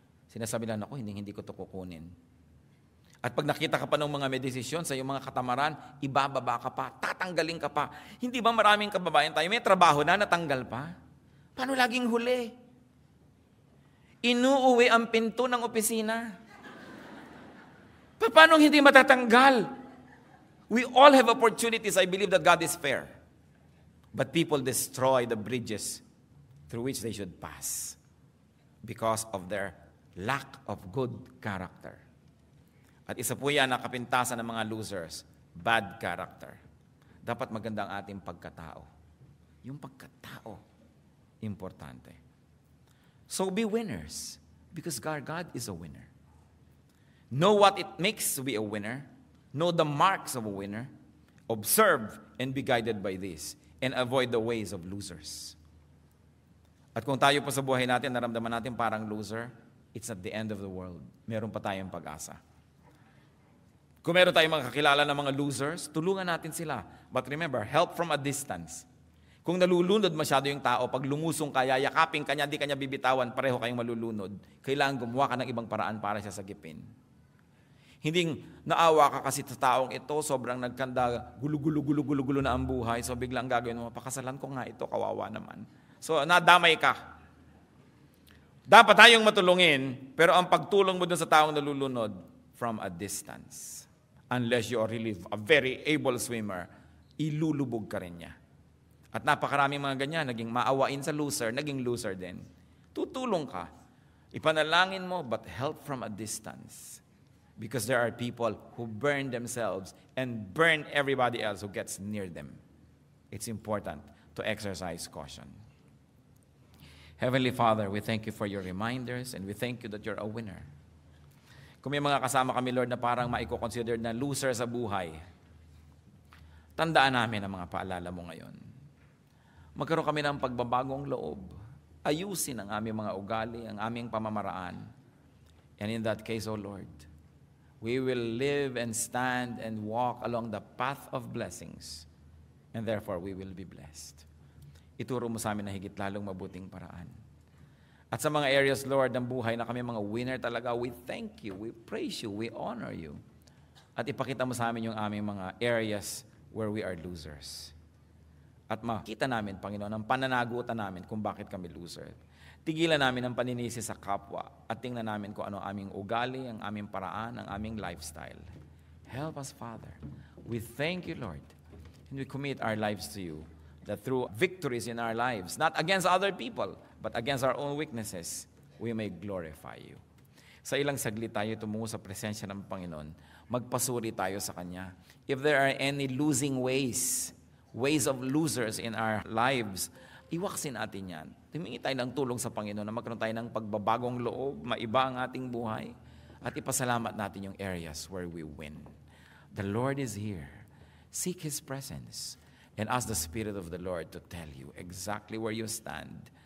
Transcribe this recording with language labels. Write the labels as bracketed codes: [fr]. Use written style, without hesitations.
[tl] Sinasabi lang ako, hindi ko ito kukunin. At pag nakita ka pa ng mga may desisyon sa iyong mga katamaran, ibababa ka pa, tatanggalin ka pa. Hindi ba maraming kababayan tayo, may trabaho na, natanggal pa? Paano laging huli? Inuuwi ang pinto ng opisina. Paano hindi matatanggal? [en] We all have opportunities. I believe that God is fair. But people destroy the bridges through which they should pass because of their lack of good character. [tl] At isa po yan na kapintasan ng mga losers, bad character. Dapat maganda ang ating pagkatao. Yung pagkatao, importante. [en] So be winners, because God is a winner. Know what it makes to be a winner. Know the marks of a winner. Observe and be guided by this, and avoid the ways of losers. [tl] At kung tayo po sa buhay natin, naramdaman natin parang loser, [en] it's at the end of the world. [tl] Meron pa tayong pag-asa. Kung meron tayong mga kakilala ng mga losers, tulungan natin sila. [en] But remember, help from a distance. [tl] Kung nalulunod masyado yung tao, pag lumusong ka, yayakapin kanya, di kanya bibitawan, pareho kayong malulunod. Kailangan gumawa ka ng ibang paraan para siya sagipin. Hindi naawa ka kasi sa taong ito, sobrang nagkanda, gulo-gulo na ang buhay. So biglang gagawin mo, pakasalan ko nga ito, kawawa naman. So nadamay ka. Dapat tayong matulungin, pero ang pagtulong mo dun sa taong nalulunod, [en] from a distance. Unless you are really a very able swimmer, [tl] ilulubog ka rin niya. At napakaraming mga ganyan, naging maawain sa loser, naging loser din. Tutulong ka. Ipanalangin mo, [en] but help from a distance. Because there are people who burn themselves and burn everybody else who gets near them. It's important to exercise caution. Heavenly Father, we thank you for your reminders and we thank you that you're a winner. [tl] Kung may mga kasama kami, Lord, na parang maiko-consider na loser sa buhay, tandaan namin ang mga paalala mo ngayon. Magkaroon kami ng pagbabagong loob. Ayusin ang aming mga ugali, ang aming pamamaraan. [en] And in that case, O Lord, we will live and stand and walk along the path of blessings. And therefore, we will be blessed. [tl] Ituro mo sa amin na higit lalong mabuting paraan. At sa mga areas, Lord, ng buhay na kami mga winner talaga, [en] we thank you, we praise you, we honor you. [tl] At ipakita mo sa amin yung aming mga areas [en] where we are losers. [tl] At makita namin, Panginoon, ang pananagutan namin kung bakit kami loser. Tigilan namin ang paninisi sa kapwa at tingnan namin kung ano aming ugali, ang aming paraan, ang aming lifestyle. [en] Help us, Father. We thank you, Lord. And we commit our lives to you, that through victories in our lives, not against other people, but against our own weaknesses, we may glorify you. [tl] Sa ilang saglit tayo tumungo sa presensya ng Panginoon, magpasuri tayo sa Kanya. [en] If there are any losing ways of losers in our lives, [tl] iwaksin natin yan. Humingi tayo ng tulong sa Panginoon na magkaroon tayo ng pagbabagong loob, maiba ang ating buhay, at ipasalamat natin yung areas [en] where we win. The Lord is here. Seek His presence and ask the Spirit of the Lord to tell you exactly where you stand.